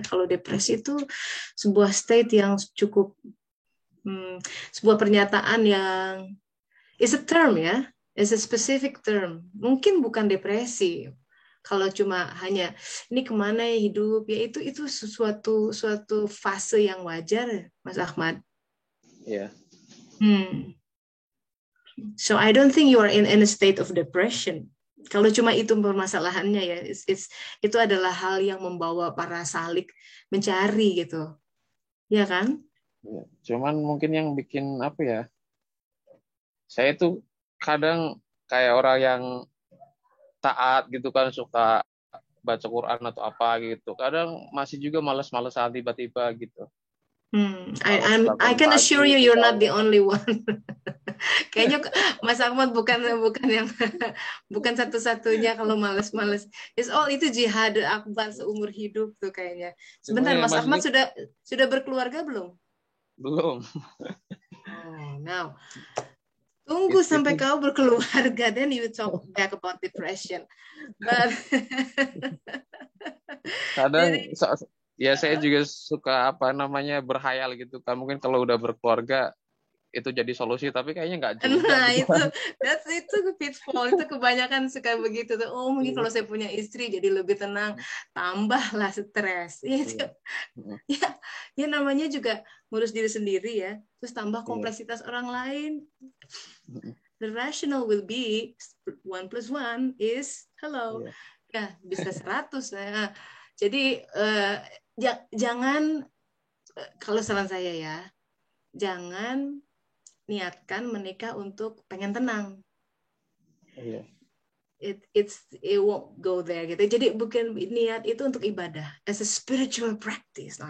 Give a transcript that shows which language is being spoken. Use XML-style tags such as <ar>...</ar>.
<id>Kalau depresi itu sebuah state yang cukup, sebuah pernyataan yang</id> <en>is a term</en> <id>ya,</id> <en>is a specific term.</en> <id>Mungkin bukan depresi. Kalau cuma hanya ini kemana ya hidup, ya itu suatu fase yang wajar, Mas Ahmad. Iya.</id> <en>So I don't think you are in a state of depression.</en> <id>Kalau cuma itu permasalahannya ya, itu adalah hal yang membawa para salik mencari gitu, ya kan? Ya, cuman mungkin yang bikin saya tuh kadang kayak orang yang taat gitu kan, suka baca Quran atau apa gitu. Kadang masih juga malas-malesan tiba-tiba gitu.</id> <en>I can assure you, you're not the only one.</en> <id>Kayaknya Mas Ahmad bukan yang bukan satu-satunya kalau males-males. Itu jihad akbar seumur hidup tuh kayaknya. Cuma Sebentar, ya Mas Ahmad maksudnya sudah berkeluarga belum? belum.</id> <en>Oh, now</en> <id>tunggu sampai Itu kau berkeluarga,</id> <en>then you talk back about depression. But</en> <id>kadang jadi, ya saya juga suka apa namanya berhayal gitu kan. Mungkin kalau udah berkeluarga itu jadi solusi, tapi kayaknya nggak juga nah gitu itu kan. pitfall itu kebanyakan suka begitu tuh. Oh mungkin kalau saya punya istri jadi lebih tenang, tambahlah stres. Itu Iya. ya, ya namanya juga ngurus diri sendiri ya. Terus tambah Iya. kompleksitas orang lain.</id> <en>The rational will be 1 + 1 is hello.</en> <id>Iya. Ya bisa 100 ya. Jadi jangan, kalau saran saya ya, jangan niatkan menikah untuk pengen tenang. Iya.</id> <en>It won't go there</en> <id>gitu. Jadi bukan niat itu untuk ibadah,</id> <en>as a spiritual practice.</en>